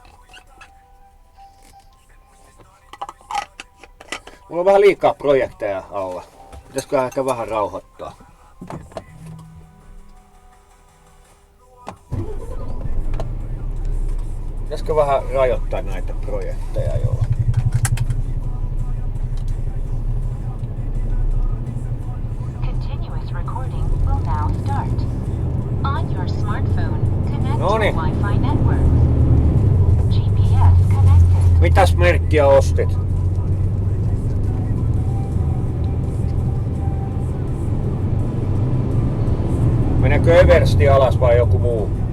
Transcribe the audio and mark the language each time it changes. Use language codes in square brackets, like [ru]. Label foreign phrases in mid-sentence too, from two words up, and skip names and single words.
[fi] Mulla on vähän liikaa projekteja alla. Pitäisikö ehkä vähän rauhoittaa? Pitäisikö vähän rajoittaa näitä projekteja jollakin? [en] Continuous recording will now start. On your smartphone, connect to Wi-Fi network. GPS connected. [fi] Mitäs merkkiä ostit? Meneekö Eversti alas vai joku muu?